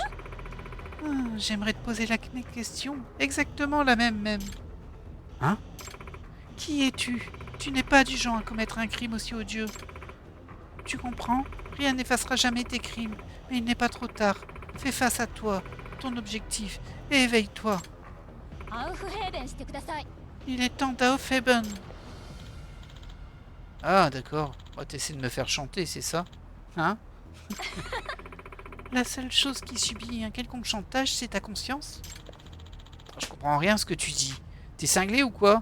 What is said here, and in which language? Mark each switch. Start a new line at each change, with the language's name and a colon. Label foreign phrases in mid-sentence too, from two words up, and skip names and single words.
French: J'aimerais te poser la question. Exactement la même. Hein? Qui es-tu? Tu n'es pas du genre à commettre un crime aussi odieux. Tu comprends? Rien n'effacera jamais tes crimes. Mais il n'est pas trop tard. Fais face à toi, ton objectif, et éveille-toi.
Japanese: アウフヘーベンしてください。
French: Il est temps d'Aufheben. Ah, d'accord. Oh, t'essaies de me faire chanter, c'est ça? Hein? La seule chose qui subit un quelconque chantage, c'est ta conscience? Je comprends rien à ce que tu dis. T'es cinglé ou quoi?